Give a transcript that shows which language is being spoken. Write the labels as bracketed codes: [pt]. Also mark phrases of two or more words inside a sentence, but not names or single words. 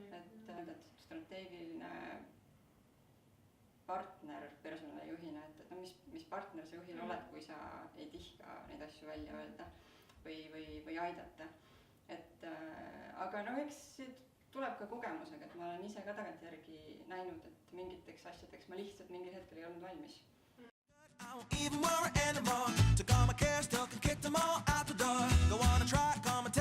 [et] Et strateegiline partner personalijuhina, et no mis partner sa juhil oled, kui sa ei tihka neid asju välja öelda või aidata. Aga no eks tuleb ka kogemusega, et ma olen ise ka tagantjärgi näinud, et mingiteks asjadeks ma lihtsalt mingil hetkel ei olnud valmis. [en] I won't even worry anymore. Took all my cares, took and kicked them all out the door. Go on and try,